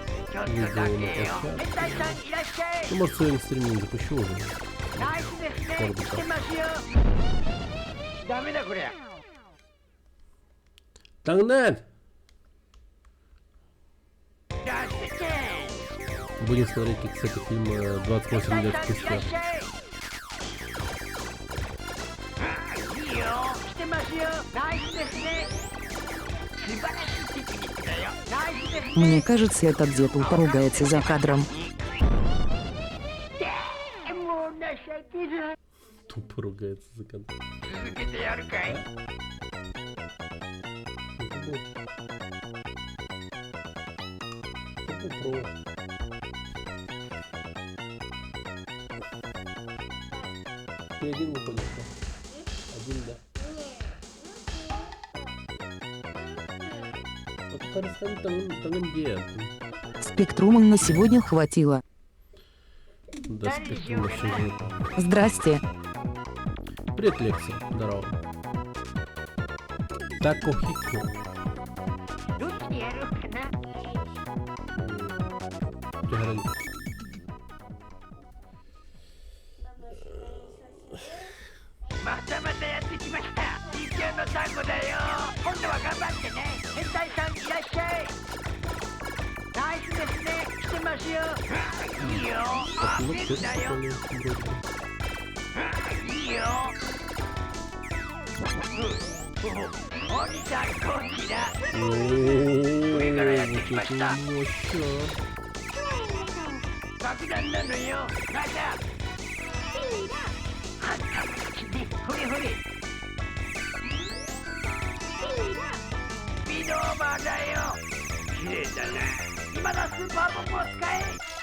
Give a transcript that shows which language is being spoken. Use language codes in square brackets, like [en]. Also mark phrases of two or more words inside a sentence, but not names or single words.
[ja] ちょっとだけよ。変態さんいらっしゃい。 [ru] Ну, может, сегодня стриминг запущу уже. [ja] ナイスですね。来てますよ。ダメだこりゃ。 [ru] Тангнен! [ja] 出してけ。 [ru] Будем смотреть, как, кстати, фильм 28 лет [ja] いらっ [ru] спустя. [ja] しゃい。いいよ。来てますよ。ナイスですね。素晴らしいテクニックだよ。ナイスですね。 [ru] Мне кажется, этот дед поругается за кадром. [ja] もう情けない。 [ru] Тупо ругается за контент. [ja] 続けてやるかい。 [ru] Ты один выходишь, да? Один, да. Вот Харрисон Тангендия. Спектрума на сегодня хватило. Да, спектrum вообще же. Здрасте. Привет, Лекси. Здорово. Тако Хико. [ja] どっちでやろうかな。 [ru] Тигран. [ja] またまたやってきました。地球のタコだよ。今度は頑張ってね。変態さんいらっしゃい。ナイスですね。来てますよ。いいよ。あ、 [ru] Ну, [ja] ベ [ru] кто [ja] ルだよ。 [ru] вроде бы. [ja] いいよ。お兄さんこちら。 [ru] О-о-о, Ой, горят, вот это мечта. мощно. [ja] 爆弾なのよ。まだ。あんたも好きね。ほれほれ。スピードオーバーだよ。綺麗だな。今だスーパーボムを使え。